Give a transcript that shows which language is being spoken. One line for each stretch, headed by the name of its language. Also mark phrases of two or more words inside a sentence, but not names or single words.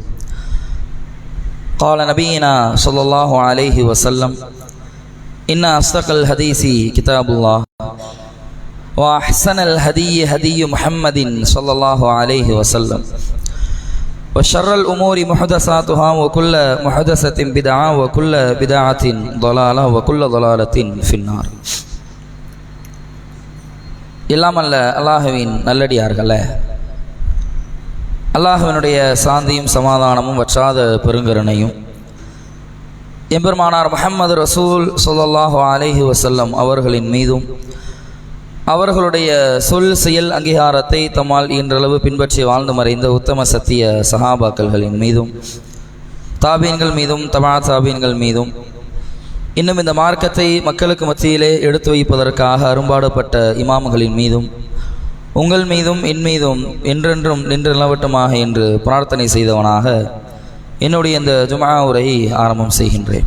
Arabic: قال نبينا صلى الله عليه وسلم إن أصدق الحديث كتاب الله وأحسن الهدي هدي محمد صلى الله عليه وسلم وشر الأمور محدثاتها وكل محدثة بدعة وكل بدعة ضلالة وكل ضلالة في النار.
Tamil: எல்லாம் அல்ல அல்லாஹ்வின் நல்லடியார்களே, அல்லாஹ்வினுடைய சாந்தியும் சமாதானமும் வற்றாத பெருங்கருணையும் எம்பெருமானார் முஹம்மது ரசூல்
Arabic: صلى الله عليه وسلم
Tamil: அவர்களின் மீதும் அவர்களுடைய சொல் செயல் அங்கீகாரத்தை தம்மால் இன்றளவு பின்பற்றி வாழ்ந்து மறைந்த உத்தம சத்திய சஹாபாக்கள்களின் மீதும் தாபீன்கள் மீதும் தபா தாபீன்கள் மீதும் இன்னும் இந்த மார்க்கத்தை மக்களுக்கு மத்தியிலே எடுத்து வைப்பதற்காக அரும்பாடுபட்ட இமாம்களின் மீதும் உங்கள் மீதும் என் மீதும் என்றென்றும் நின்று நிலவட்டமாக என்று பிரார்த்தனை செய்தவனாக என்னுடைய இந்த ஜும்ஆ உரையை ஆரம்பம் செய்கின்றேன்.